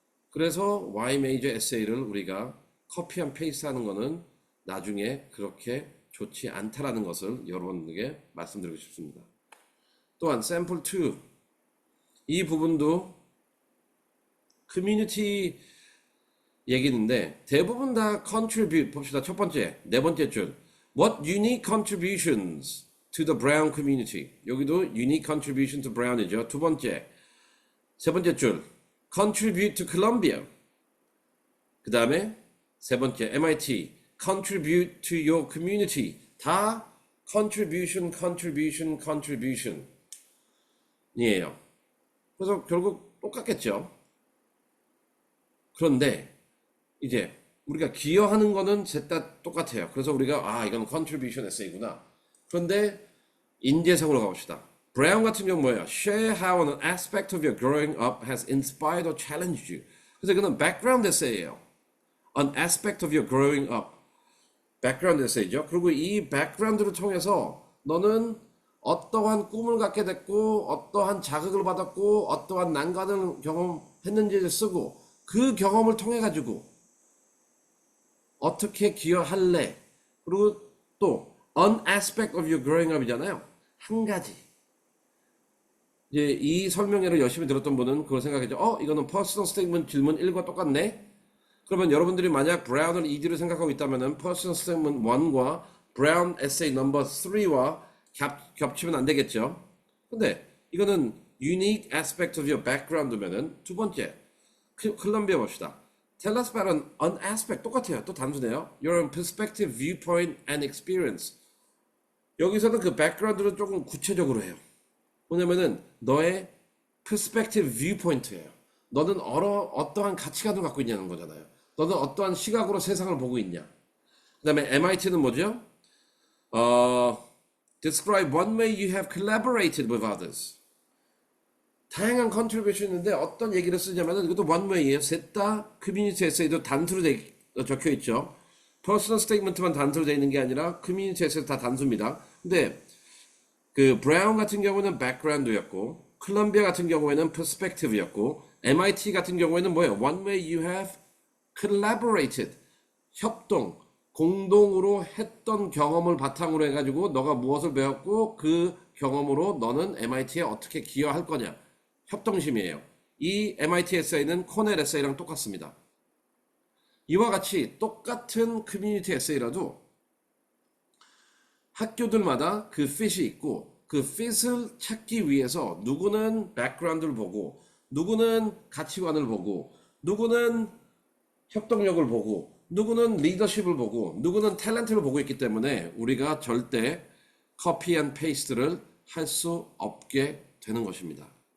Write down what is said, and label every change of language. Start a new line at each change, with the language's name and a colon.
Korean: 그래서 Y 메이저 에세이를 우리가 커피 앤 페이스트 하는 거는 나중에 그렇게 좋지 않다라는 것을 여러분에게 말씀드리고 싶습니다. 또한 샘플 2 이 부분도 커뮤니티 얘기인데 대부분 다 contribute 봅시다.
English: 첫 번째, 네 번째 줄 What unique contributions to the Brown community?
Korean: 여기도
English: unique contribution to Brown
Korean: 이죠. 두 번째, 세 번째 줄
English: contribute to Columbia.
Korean: 그 다음에 세 번째 MIT
English: contribute to your community. 다 contribution, contribution, contribution이에요.
Korean: 그래서 결국 똑같겠죠. 그런데 이제 우리가 기여하는 거는 셋 다 똑같아요. 그래서 우리가 이건 contribution 에세이구나. 그런데 인재성으로 가봅시다. 브라운 같은 경우 뭐예요?
English: Share how an aspect of your growing up has inspired or challenged you.
Korean: 그래서 이거는 background 에세이예요.
English: An aspect of your growing up.
Korean: background 에세이죠. 그리고 이 background를 통해서 너는 어떠한 꿈을 갖게 됐고 어떠한 자극을 받았고 어떠한 난관을 경험했는지를 쓰고 그 경험을 통해 가지고 어떻게 기여할래? 그리고 또
English: an aspect of your growing up이잖아요.
Korean: 한 가지. 이제 이 설명회를 열심히 들었던 분은 그걸 생각했죠. 이거는 personal statement 질문 1과 똑같네. 그러면 여러분들이 만약 브라운을 2D로 생각하고 있다면은 personal statement 1과 브라운 essay number 3와 겹치면 안 되겠죠. 근데 이거는
English: unique aspect of your background
Korean: 면은 두 번째 콜롬비아 봅시다.
English: Tell us about an aspect
Korean: 똑같아요. 또 단순해요.
English: Your own perspective, viewpoint, and experience.
Korean: 여기서는 그 background를 조금 구체적으로 해요. 뭐냐면은 너의
English: perspective, viewpoint
Korean: 예요. 너는 어떠한 가치관을 갖고 있냐는 거잖아요. 너는 어떠한 시각으로 세상을 보고 있냐. 그 다음에 MIT는 뭐죠?
English: Describe one way you have collaborated with others.
Korean: 다양한 컨트리뷰션이 있는데 어떤 얘기를 쓰냐면은 이것도 one way예요. 셋 다 커뮤니티 에세이도 단수로 적혀 있죠. 퍼스널 스테이트먼트만 단수로 되어 있는 게 아니라 커뮤니티 에세이도 다 단수입니다. 근데 그 브라운 같은 경우는 background였고 콜롬비아 같은 경우에는 perspective였고 MIT 같은 경우에는 뭐예요?
English: One way you have collaborated.
Korean: 협동, 공동으로 했던 경험을 바탕으로 해가지고 너가 무엇을 배웠고 그 경험으로 너는 MIT에 어떻게 기여할 거냐. 협동심이에요. 이 MIT 에세이는 코넬 에세이랑 똑같습니다. 이와 같이 똑같은 커뮤니티 에세이라도 학교들마다 그 핏이 있고 그 핏을 찾기 위해서 누구는 백그라운드를 보고 누구는 가치관을 보고 누구는 협동력을 보고 누구는 리더십을 보고 누구는 탤런트를 보고 있기 때문에 우리가 절대 커피 앤 페이스트를 할 수 없게 되는 것입니다.